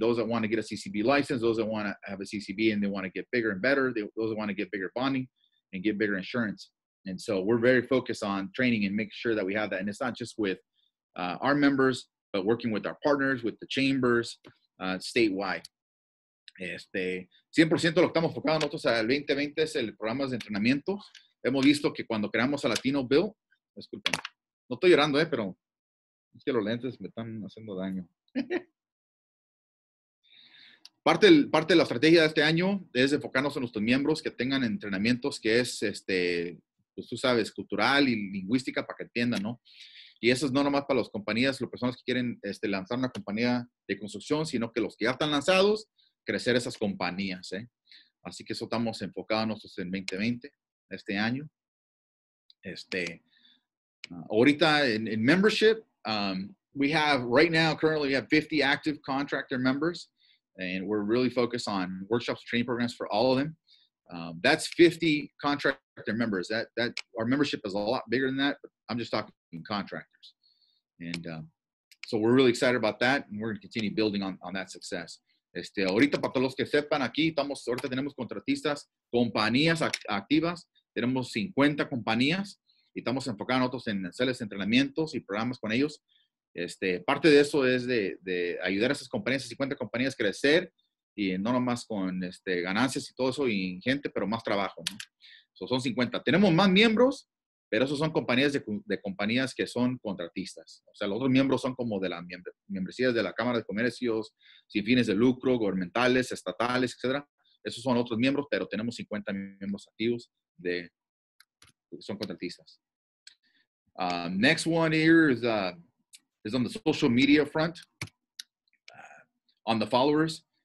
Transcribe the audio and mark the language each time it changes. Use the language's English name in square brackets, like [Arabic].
[English] Those that want to get a CCB license, those that want to have a CCB and they want to get bigger and better, those that want to get bigger bonding and get bigger insurance. And so we're very focused on training and making sure that we have that. And it's not just with our members, but working with our partners, with the chambers, statewide. [Spanish] 100% lo que estamos enfocados nosotros al 2020 es el programa de entrenamiento. Hemos visto que cuando creamos a LatinoBuilt, disculpen, no estoy llorando, pero es que los lentes me están haciendo daño. Parte de la estrategia de este año es enfocarnos en nuestros miembros que tengan entrenamientos que es, pues tú sabes, cultural y lingüística para que entiendan, ¿no? Y eso es no nomás para las compañías, las personas que quieren lanzar una compañía de construcción, sino que los que ya están lanzados, crecer esas compañías, ¿eh? Así que eso estamos enfocados nosotros en 2020, este año. Ahorita en [English] membership, we have right now, currently we have 50 active contractor members, and we're really focused on workshops and training programs for all of them. That's 50 contractor members. That our membership is a lot bigger than that, but I'm just talking contractors. And so we're really excited about that, and we're going to continue building on that success. [Spanish] Ahorita, para todos los que sepan, aquí ahorita tenemos contratistas, compañías activas, tenemos 50 compañías, y estamos enfocados nosotros en hacerles entrenamientos y programas con ellos. Parte de eso es de ayudar a esas compañías, 50 compañías, a crecer, y no nomás con ganancias y todo eso, y gente, pero más trabajo, ¿no? So, son 50. Tenemos más miembros, pero esos son compañías de compañías que son contratistas. O sea, los otros miembros son como de la membresías de la Cámara de Comercios, sin fines de lucro, gubernamentales, estatales, etc. Esos son otros miembros, pero tenemos 50 miembros activos que son contratistas. [English] Next one here is on the social media front, on the followers.